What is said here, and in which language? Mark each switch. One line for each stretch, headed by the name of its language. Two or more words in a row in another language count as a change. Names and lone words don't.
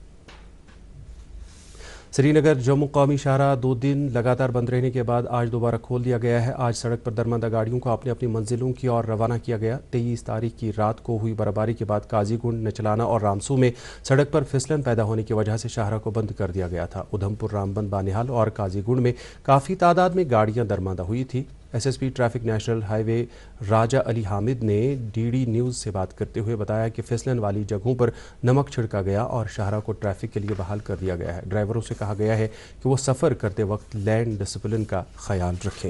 Urdu: سری نگر جموں قومی شاہراہ 2 دن لگاتار بند رہنے کے بعد آج دوبارہ کھول دیا گیا ہے۔ آج سڑک پر درماندہ گاڑیوں کو اپنی اپنی منزلوں کی اور روانہ کیا گیا۔ 23 تاریخ کی رات کو ہوئی برفباری کے بعد قاضی گنڈ، نچلانا اور رامسو میں سڑک پر پھسلن پیدا ہونے کی وجہ سے شاہراہ کو بند کر دیا گیا تھا۔ ادھمپور، رامبند، بانہال اور قاضی گنڈ میں کافی تعداد میں گاڑیاں درماندہ ہوئی تھیں۔ ایس ایس پی ٹریفک نیشنل ہائی وے راجہ علی حامد نے ڈی ڈی نیوز سے بات کرتے ہوئے بتایا کہ پھسلن والی جگہوں پر نمک چھڑکا گیا اور شاہراہ کو ٹریفک کے لیے بحال کر دیا گیا ہے۔ ڈرائیوروں سے کہا گیا ہے کہ وہ سفر کرتے وقت
English: lane discipline
Urdu: کا خیال رکھیں۔